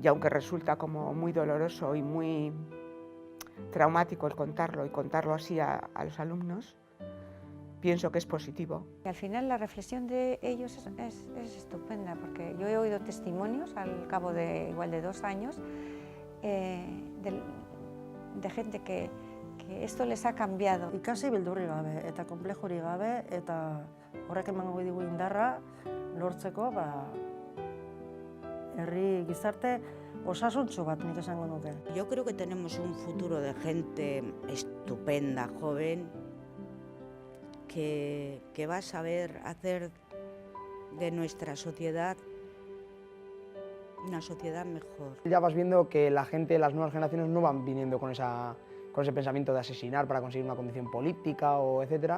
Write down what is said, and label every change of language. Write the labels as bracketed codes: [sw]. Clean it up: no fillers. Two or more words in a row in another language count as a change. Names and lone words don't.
[es] Y aunque resulta como muy doloroso y muy traumático el contarlo así a los alumnos, pienso que es positivo. Al final la reflexión de ellos es estupenda, porque yo he oído testimonios al cabo de igual de 2 años de gente que esto les ha cambiado. [eu] Ikasi beldurri gabe eta konplexuri gabe eta horrek emango digu indarra lortzeko herri gizarte osasuntsu bat nik esango nuke. [es] Yo creo que tenemos un futuro de gente estupenda, joven, que va a saber hacer de nuestra sociedad una sociedad mejor. Ya vas viendo que la gente, las nuevas generaciones no van viniendo con ese pensamiento de asesinar para conseguir una condición política o etcétera.